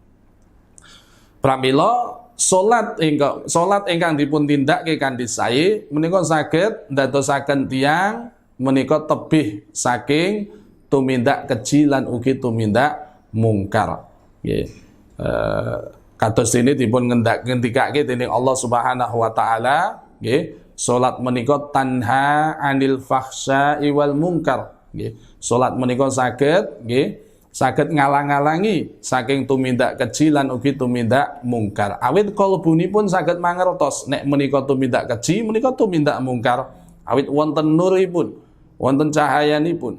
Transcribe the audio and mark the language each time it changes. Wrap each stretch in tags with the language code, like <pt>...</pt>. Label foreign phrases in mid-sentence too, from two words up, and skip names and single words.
<jv>Pramila salat ingkang dipun tindakke kanthi sae menika saged ndadosaken tiyang menika tebih saking tumindak keji lan ugi tumindak mungkar. Nggih. Kados dene dipun ngendikake dening Allah</jv> <ar>سبحانه وتعالى,</ar> <jv>nggih, salat menika</jv> <ar>تنهى عن الفحشاء والمنكر.</ar> <jv>Nggih, salat menika saged ngalang-alangi saking tumindak keji lan ugi tumindak mungkar. Awit kalbunipun saged mangertos nek menika tumindak keji, menika tumindak mungkar. Awit wonten nuripun, wonten cahayanipun.</jv>